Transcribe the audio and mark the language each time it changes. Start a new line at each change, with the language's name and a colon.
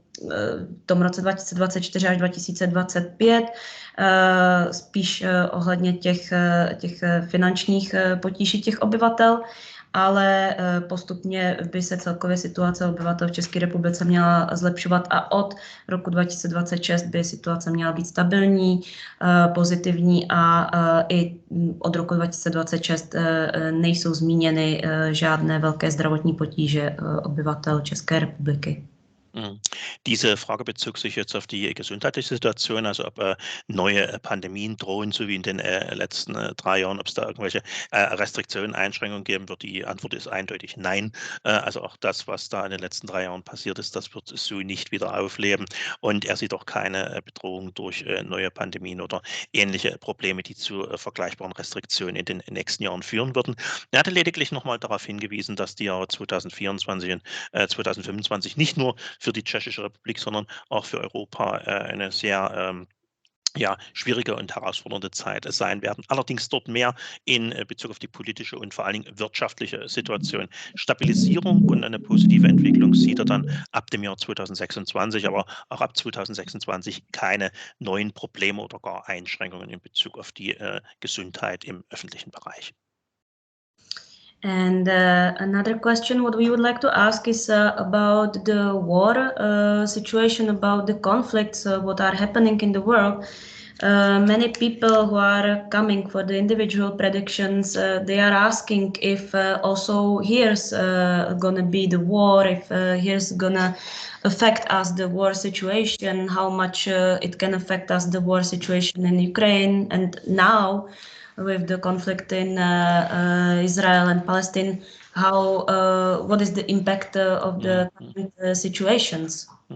Czech: v tom roce 2024 až 2025, spíš ohledně těch finančních potíží těch obyvatel, ale postupně by se celkově situace obyvatel v České republice měla zlepšovat a od roku 2026 by situace měla být stabilní, pozitivní a i od roku 2026 nejsou zmíněny žádné velké zdravotní potíže obyvatel České republiky.
German: Diese Frage bezog sich jetzt auf die gesundheitliche Situation, also ob neue Pandemien drohen, so wie in den letzten 3 Jahren, ob es da irgendwelche Restriktionen, Einschränkungen geben wird. Die Antwort ist eindeutig nein. Also auch das, was da in den letzten 3 Jahren passiert ist, das wird so nicht wieder aufleben. Und er sieht auch keine Bedrohung durch neue Pandemien oder ähnliche Probleme, die zu vergleichbaren Restriktionen in den nächsten Jahren führen würden. Er hatte lediglich nochmal darauf hingewiesen, dass die Jahre 2024 und 2025 nicht nur für die Tschechische Republik, sondern auch für Europa eine sehr schwierige und herausfordernde Zeit sein werden. Allerdings dort mehr in Bezug auf die politische und vor allen Dingen wirtschaftliche Situation. Stabilisierung und eine positive Entwicklung sieht er dann ab dem Jahr 2026, aber auch ab 2026 keine neuen Probleme oder gar Einschränkungen in Bezug auf die Gesundheit im öffentlichen Bereich.
English: And another question what we would like to ask is about the war situation, about the conflicts what are happening in the world. Many people who are coming for the individual predictions, they are asking if also here's gonna be the war, if here's gonna affect us, the war situation, how much it can affect us, the war situation in Ukraine, and now with the conflict in Israel and Palestine, what is the impact of the current situations?